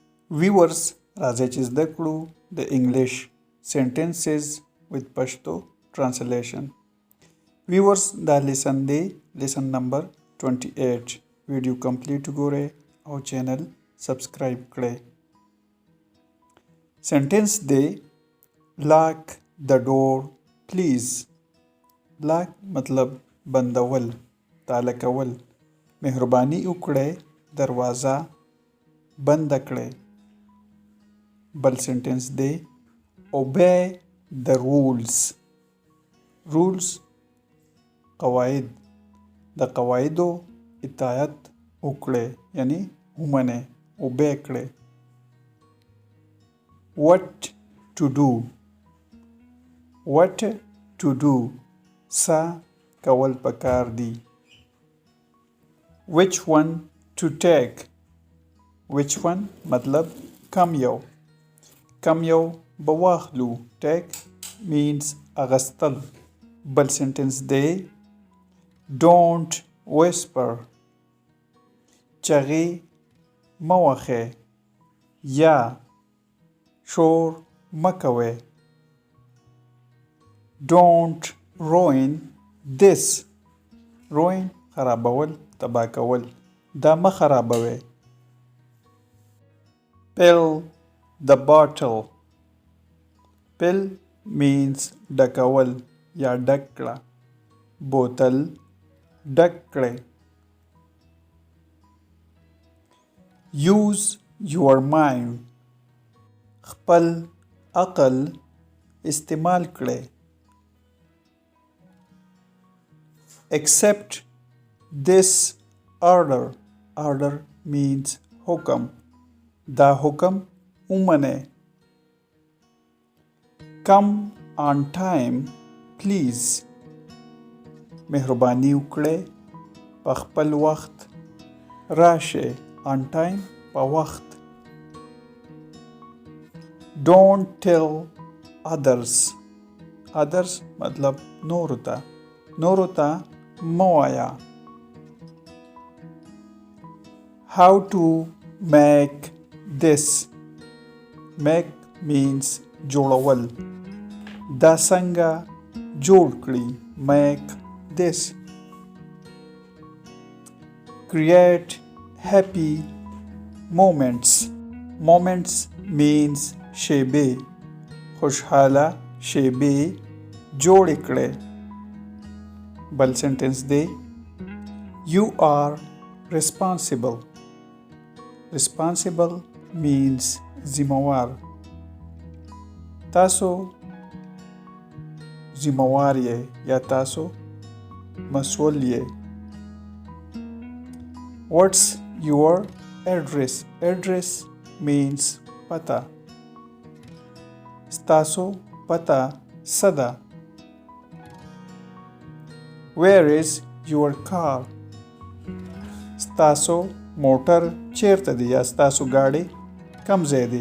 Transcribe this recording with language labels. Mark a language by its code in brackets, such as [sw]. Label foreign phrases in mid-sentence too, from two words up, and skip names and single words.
[en] Viewers [ps] راځي چې زده کړو د [en] English sentences with Pashto translation. [ps] Viewers دا lesson دی [en] lesson number 28 video complete [ps] ګوره او [en] channel subscribe [ps] کړئ. سنټنس دی [en] lock the door please. [ps] lock مطلب بندول تاله کول. مهرباني وکړئ دروازه بند کړئ. بل سنټنس دی [en] obey the rules. [ps] rules قواعد د قواعدو اطاعت وکړئ یعنی ومنئ obey کړئ. [en] what to do. what to do [ps] څه کول پکار دي. [en] which one to take. which one [ps] مطلب کم یو به واخلو. [en] take means [ps] اغستل. بل سنټنس دی [en] don't whisper. [ps] چغې مه وهئ یا شور مه کوئ. [en] don't ruin this. [ps] ruin خرابول تباه کول. دا مه خرابوئ. [en] fill the bottle. fill means [ps] ډکول یا ډک کړه. بوتل ډک کړئ. [en] use your mind. [ps] خپل عقل استعمال کړئ. [en] accept this order. order means [ps] حکم. دا حکم ومنئ. [en] come on time please. [ps] مهرباني وکړئ په خپل وخت راشئ. [en] on time [ps] په وخت. [en] don't tell others. [ps] others مطلب نورو ته مه وایه. [en] how to make this. make means جوړول. [ps] دا څنګه جوړ کړي. [en] make this. create happy moments. moments means [ps] شیبې. خوشحاله شیبې جوړې کړئ. بل سنټنس دی [en] you are responsible. responsible means ذمہوار. [ps] تاسو ذمہوار یې یا تاسو مسؤل یې. [en] what's your address. address means [ps] پتا. ستاسو پتا څه ده. [en] where is your car. [ps] ستاسو موټر چیرته دی یا ستاسو گاډي کم ځای دی.